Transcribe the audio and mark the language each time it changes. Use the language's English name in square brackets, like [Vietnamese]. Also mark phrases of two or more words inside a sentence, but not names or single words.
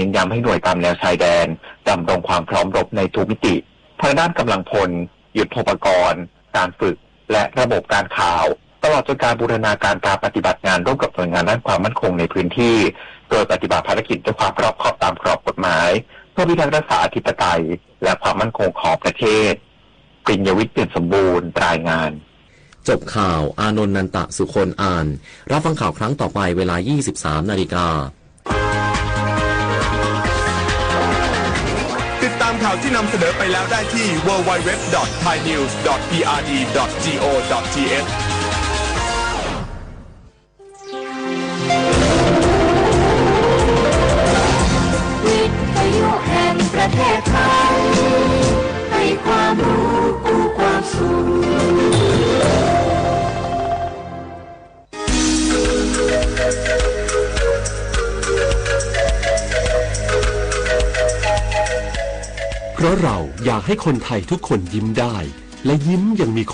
[Thai] นย้ำให้หน่วยตามแนวชายแดนดำรงความพร้อมรบในทุกมิติทางด้านกำลังพลยุทโธปกรณ์การฝึกและระบบการข่าวตลอดจนการบูรณาการการปฏิบัติงานร่วมกับหน่วยงานด้านความมั่นคงในพื้นที่โดยปฏิบัติภารกิจด้วยความรอบคอบตามกรอบกฎหมายเพื่อพิทักษ์รักษาอธิปไตยและความมั่นคงของประเทศปริญญวิทย์เปี่ยมสมบูรณ์รายงาน จบข่าวอานนท์นันตะสุคนอ่านรับฟังข่าวครั้งต่อไปเวลา 23 นาฬิกา ข่าวที่นำเสนอไปแล้วได้ที่ www.thainews.prd.go.th วิทยุแห่งประเทศไทยให้ความรู้กู้ความสุข เพราะเราอยากให้คนไทยทุกคนยิ้มได้และยิ้มอย่างมี